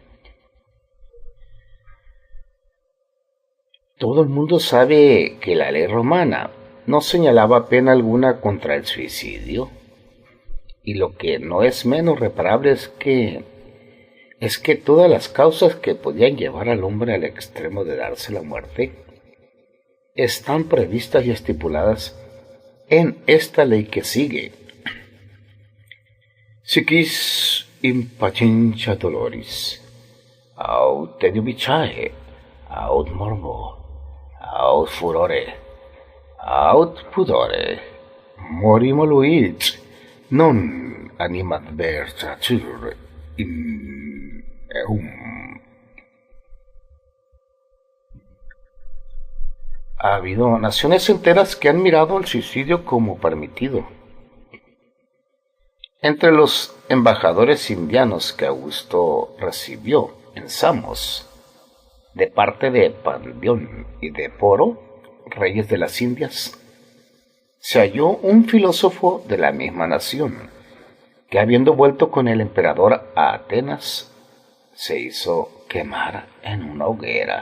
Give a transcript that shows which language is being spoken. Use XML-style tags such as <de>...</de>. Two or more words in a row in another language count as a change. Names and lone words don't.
<es>Todo el mundo sabe que la ley romana no señalaba pena alguna contra el suicidio, y lo que no es menos reparable es que todas las causas que podían llevar al hombre al extremo de darse la muerte están previstas y estipuladas en esta ley que sigue.</es> <la>Si quis impatientia doloris, aut tedio vitae, aut morbo, aut furore, aut pudore, mori moluit, non animadversatur in eum.</la> <es>Ha habido naciones enteras que han mirado el suicidio como permitido. Entre los embajadores indianos que Augusto recibió en Samos, de parte de Pandión y de Poro, reyes de las Indias, se halló un filósofo de la misma nación, que habiendo vuelto con el emperador a Atenas, se hizo quemar en una hoguera.</es>